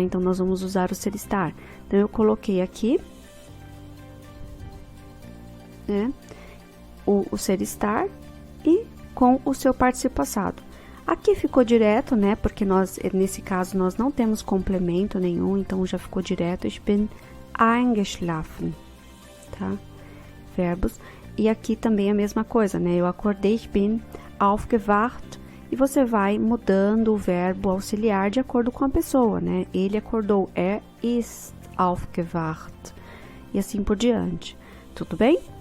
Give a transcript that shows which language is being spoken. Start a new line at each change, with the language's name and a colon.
Portuguese: Então, nós vamos usar o ser estar. Então, eu coloquei aqui, né, o ser estar e com o seu particípio passado. Aqui ficou direto, né, porque nesse caso, nós não temos complemento nenhum, então já ficou direto.
German: Ich bin eingeschlafen, tá?
Portuguese: Verbos. E aqui também a mesma coisa, né? Eu acordei,
German: ich bin aufgewacht,
Portuguese: e você vai mudando o verbo auxiliar de acordo com a pessoa, né? Ele acordou,
German: ist aufgewacht,
Portuguese: e assim por diante. Tudo bem?